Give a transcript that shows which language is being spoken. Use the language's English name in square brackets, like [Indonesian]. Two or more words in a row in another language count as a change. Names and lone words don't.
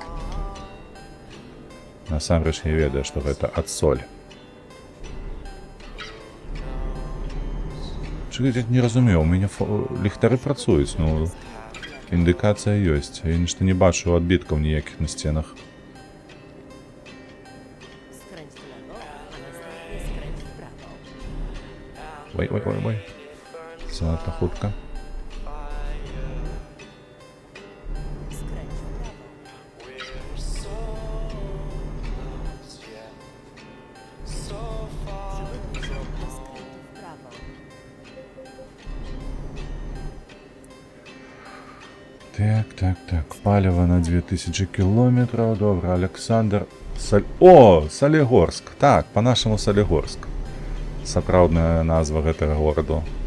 [Belarusian] Насамрэч я ведаю, што гэта ад соль. Я не разумею, у мяне ліхтары працуюць, ну, індыкацыя ёсць. Я нешта не бачу адбіткаў ніякіх на сценах. [Polish] Skręć w lewo, a następnie skręć w prawo. [Belarusian] Ой. Занадта хутка. [Polish] Skręć w prawo. Przygotuj się do skrętu w prawo. [Belarusian] Так. Паліва на 2000 кілометраў. Добра, Александр. О, Солігорск. Так, па-нашаму Солігорск. Сапраўдная назва гэтага гораду.